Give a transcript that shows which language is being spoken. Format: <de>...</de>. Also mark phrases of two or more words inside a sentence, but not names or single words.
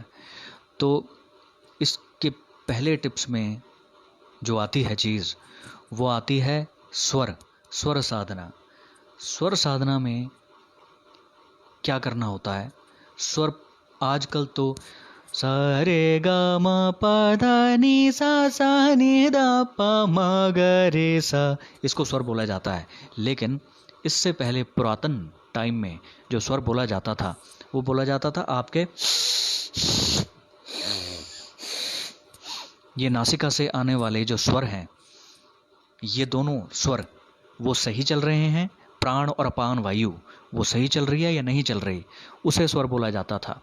<hi>तो इसके पहले टिप्स में जो आती है चीज़, वो आती है स्वर साधना। स्वर साधना में क्या करना होता है? स्वर आजकल तो सा रे ग म प ध नि सा सा नि द प म ग रे सा, इसको स्वर बोला जाता है। लेकिन इससे पहले पुरातन टाइम में जो स्वर बोला जाता था, वो बोला जाता था आपके ये नासिका से आने वाले जो स्वर हैं, ये दोनों स्वर वो सही चल रहे हैं, प्राण और अपान वायु वो सही चल रही है या नहीं चल रही, उसे स्वर बोला जाता था।</hi>